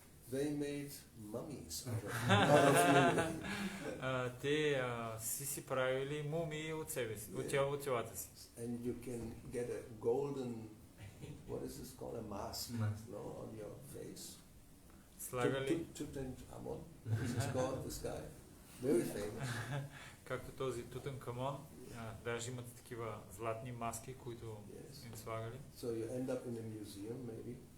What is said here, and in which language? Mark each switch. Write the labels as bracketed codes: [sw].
[en] They made mummies out of human. [bg] Те си правили мумии от себе си, от телата си. [en] And you can get a golden, what is this called, a mask, no, on your face. [bg] Слагали, [en] Tutankhamun, this is called, this guy, very famous. [bg] както този Тутанкамон, даже имат такива златни маски, които им слагали. [en] So you end up in a museum, maybe.